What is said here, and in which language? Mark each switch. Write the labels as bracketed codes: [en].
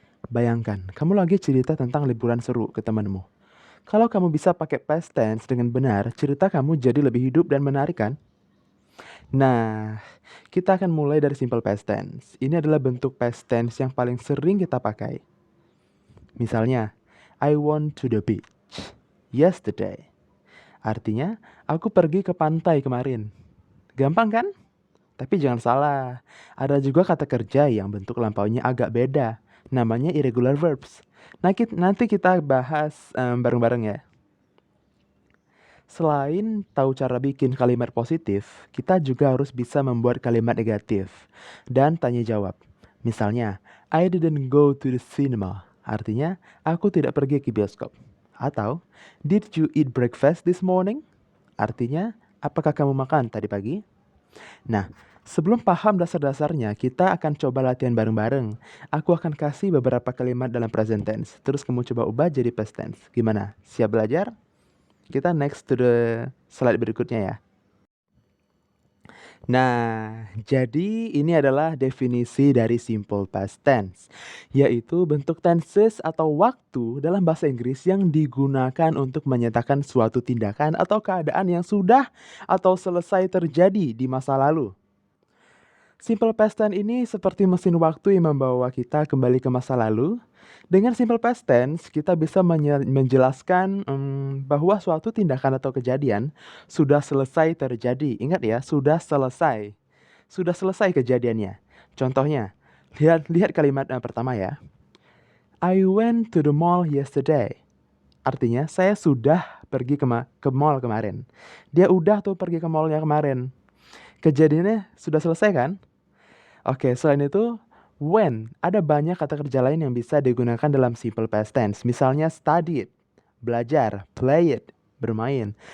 [id] Bayangkan, kamu lagi cerita tentang liburan seru ke temanmu. Kalau kamu bisa pakai past tense dengan benar, cerita kamu jadi lebih hidup dan menarik kan? Nah, kita akan mulai dari simple past tense. Ini adalah bentuk past tense yang paling sering kita pakai. [en] Misalnya, I went to the beach yesterday. [id] Artinya, aku pergi ke pantai kemarin. Gampang kan? Tapi jangan salah, ada juga kata kerja yang bentuk lampaunya agak beda. Namanya irregular verbs. Nanti kita bahas bareng-bareng ya. Selain tahu cara bikin kalimat positif, kita juga harus bisa membuat kalimat negatif dan tanya jawab. [en] Misalnya, I didn't go to the cinema. [id] Artinya, aku tidak pergi ke bioskop. [en] Atau, did you eat breakfast this morning? [id] Artinya, apakah kamu makan tadi pagi? Nah, sebelum paham dasar-dasarnya, kita akan coba latihan bareng-bareng. Aku akan kasih beberapa kalimat dalam present tense, terus kamu coba ubah jadi past tense. Gimana? Siap belajar? Kita [en] next to the slide [id] berikutnya ya. Nah, jadi ini adalah definisi dari simple past tense, yaitu bentuk tenses atau waktu dalam bahasa Inggris yang digunakan untuk menyatakan suatu tindakan atau keadaan yang sudah atau selesai terjadi di masa lalu. Simple past tense ini seperti mesin waktu yang membawa kita kembali ke masa lalu. Dengan simple past tense, kita bisa menjelaskan bahwa suatu tindakan atau kejadian sudah selesai terjadi. Ingat ya, sudah selesai. Sudah selesai kejadiannya. Contohnya, lihat kalimat pertama ya. [en] I went to the mall yesterday. [id] Artinya, saya sudah pergi ke mall kemarin. Dia udah tuh pergi ke mallnya kemarin. Kejadiannya sudah selesai kan? Oke, selain itu, when, ada banyak kata kerja lain yang bisa digunakan dalam simple past tense. Misalnya studied, belajar, play it, bermain.